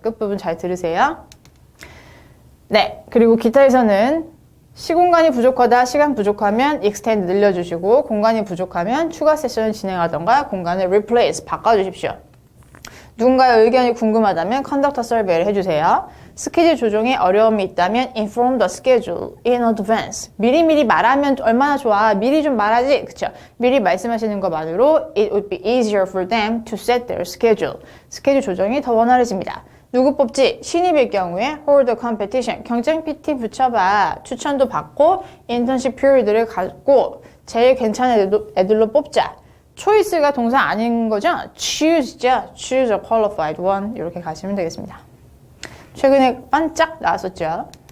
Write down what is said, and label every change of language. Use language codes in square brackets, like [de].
[ko] 끝부분 잘 들으세요. 네. 그리고 기타에서는 시공간이 부족하다, 시간 부족하면 extend 늘려주시고 공간이 부족하면 추가 세션을 진행하던가 공간을 replace 바꿔주십시오. 누군가의 의견이 궁금하다면 컨덕터 서베이를 해주세요. 스케줄 조정에 어려움이 있다면 [en] inform the schedule in advance. [ko] 미리미리 말하면 얼마나 좋아. 미리 좀 말하지. 그쵸? 미리 말씀하시는 것만으로 [en] it would be easier for them to set their schedule. [ko] 스케줄 조정이 더 원활해집니다. 누구 뽑지? 신입일 경우에 [en] hold a competition. [ko] 경쟁 PT 붙여봐. 추천도 받고 인턴십 피리드를 갖고 제일 괜찮은 애들로 뽑자. 초이스가 동사 아닌 거죠? [en] choose죠. choose a qualified one. [ko] 이렇게 가시면 되겠습니다. 최근에 반짝 나왔었죠.